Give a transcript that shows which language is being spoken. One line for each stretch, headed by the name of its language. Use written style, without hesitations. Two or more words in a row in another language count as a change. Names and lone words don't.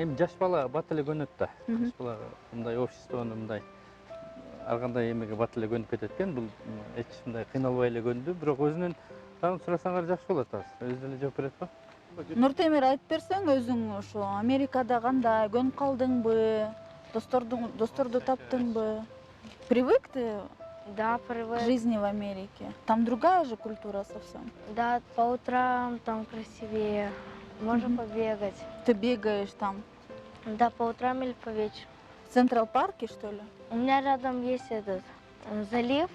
Kyrgyz: Эми жаш бала бат эле көнөт да. Жаш бала мындай обществону мындай ар кандай эмеге бат эле көнүп кетет экен. Бул эч мындай кыйналбай эле көндү, бирок өзүнөн дагы сурасаңар жакшы болот азыр. Өзү деле жооп берет го. Нуртемир, айтып берсең өзүң ошо Америкада кандай, көнүп калдыңбы, досторду таптыңбы?
Russian: Привык ты Да, к привык. жизни в Америке? Там другая же культура совсем. Да, по утрам там красивее, можно побегать. Ты бегаешь там Да, по утрам или по вечеру. в Централ парке, что ли? У меня рядом есть залив,